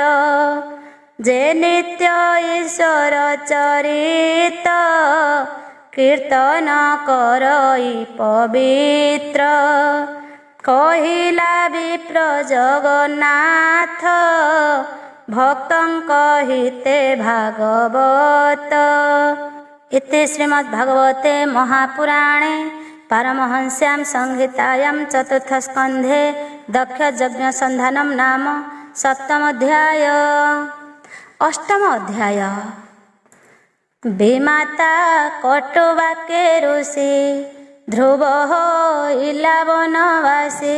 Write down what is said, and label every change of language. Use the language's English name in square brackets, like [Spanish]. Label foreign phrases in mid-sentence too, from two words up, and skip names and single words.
[Odia] ଯେ ନିତ୍ୟ ଈଶ୍ୱର ଚରିତ, କୀର୍ତ୍ତନ କରଇ ପବିତ୍ର। କହିଲା ବିପ୍ର ଜଗନ୍ନାଥ, ଭକ୍ତଙ୍କ ହିତେ ଭାଗବତ। [Sanskrit] इति श्रीमद्भागवते महापुराणे पारमहंस्यां संहितायां चतुर्थस्कन्धे दक्षयज्ञसन्धानं नाम सप्तमोऽध्याय। अष्टम अध्याय। [Odia] ବିମାତା କଟୁବାକ୍ୟେ ଋଷି, ଧ୍ରୁବ ହୋଇଲା ବନବାସୀ।